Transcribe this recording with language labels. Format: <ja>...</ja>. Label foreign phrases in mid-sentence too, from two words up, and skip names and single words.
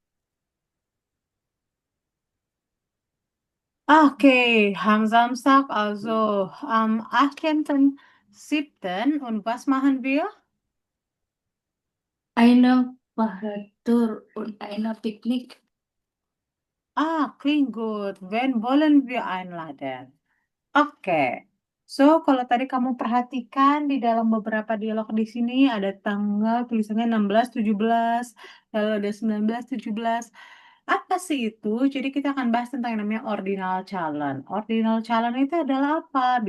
<de>Okay, am Samstag, also am 18.07. Und was machen wir? Eine Fahrradtour und eine Picknick. Klingt gut. Wen wollen wir einladen?</de> <id>Oke. So, kalau tadi kamu perhatikan di dalam beberapa dialog di sini ada tanggal tulisannya 16, 17, lalu ada 19, 17. Apa sih itu? Jadi kita akan bahas tentang yang namanya ordinal calon. Ordinal calon itu adalah apa?</id>